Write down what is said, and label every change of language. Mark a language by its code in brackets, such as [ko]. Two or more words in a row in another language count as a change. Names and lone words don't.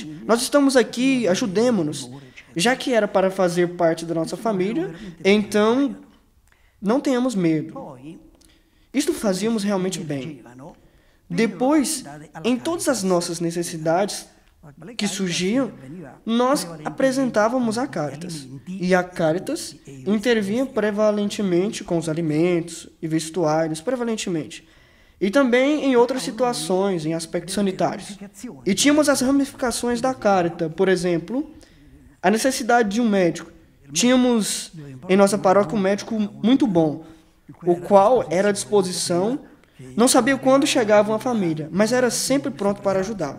[pt] Nós estamos aqui, ajudemo-nos. Já que era para fazer parte da nossa família, então não tenhamos medo. Isto fazíamos realmente bem. Depois, em todas as nossas necessidades que surgiam, nós apresentávamos a Caritas. E a Caritas intervinha prevalentemente com os alimentos e vestuários, prevalentemente. E também em outras situações, em aspectos sanitários. E tínhamos as ramificações da Caritas, por exemplo, a necessidade de um médico. Tínhamos em nossa paróquia um médico muito bom, o qual era à disposição, não sabia quando chegava uma família, mas era sempre pronto para ajudar.